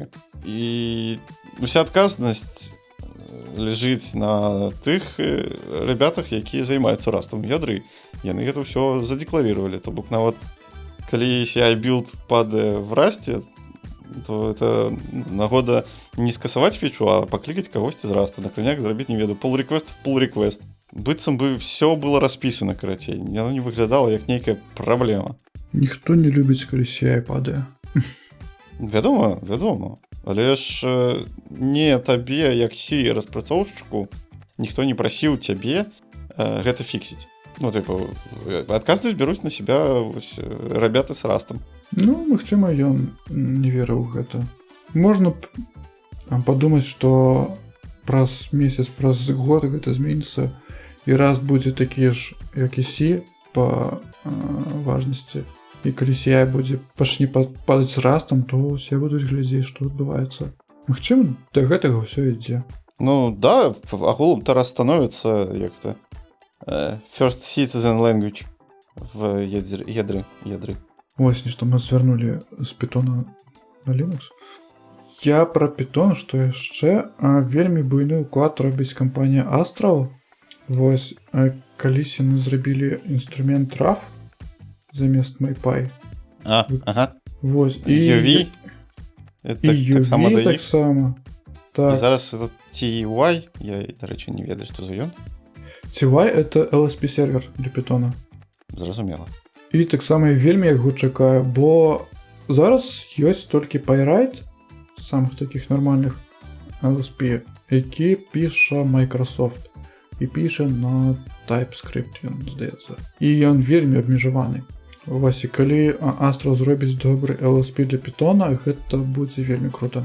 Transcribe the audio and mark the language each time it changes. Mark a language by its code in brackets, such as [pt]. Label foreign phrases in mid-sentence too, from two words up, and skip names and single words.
[be] І уся адказнасць ляжыць на тых ребятах, якія займаюцца растам ядры. Яны гэта ўсё задекларировали. То бок нават калі CI build падае в расте, то это нагода не скасаваць фічу, а паклікаць кагосьці з раста. На крайняк зрабіць, не ведаю, [en] pull request в pull request. [be] Быццам бы [ru] все было [be] распісана, карацей. Яно не выглядала як нейкая праблема. Ніхто не любіць, калі CI падае. Вядома. Але ж не табе, як распрацоўшчыку, ніхто не прасіў цябе гэта фіксіць. Ну, типу, адказнасць бяруць [ru] на себя ребята [be] з растам. Ну, магчыма, ён не верыў у гэта. Можна падумаць, што праз месяц, праз год гэта зменіцца, і раст будзе такі ж, як і C па важнасці. І калі CI будзе пачне падаць з растам, то ўсе будуць глядзець, што адбываецца. Магчыма, да гэтага ўсё ідзе. Ну, да, агулам Тарас становіцца як-то [en] first citizen language [be] в ядры. Вось, нешта мы звярнулі з Pythona на Linux. Я пра Python, што яшчэ вельмі буйны ўклад робіць кампанія Astral. Вось, калісь яны зрабілі інструмент RAF замест MyPy. Ага. Вось, і UV? І UV таксама. Так. І зараз это TY, я, до речі, не ведаю, што за ён. [ru] TY — это LSP сервер для Python. [be] Зразумела. І таксама вельмі яго чакаю, бо зараз ёсць толькі PyWrite, самых такіх нармальных LSP, які піша Microsoft і піша на TypeScript, ён здаецца. І ён вельмі абмежаваны. Вось, і калі Astral зробіць добры LSP для Python, гэта будзе вельмі круто.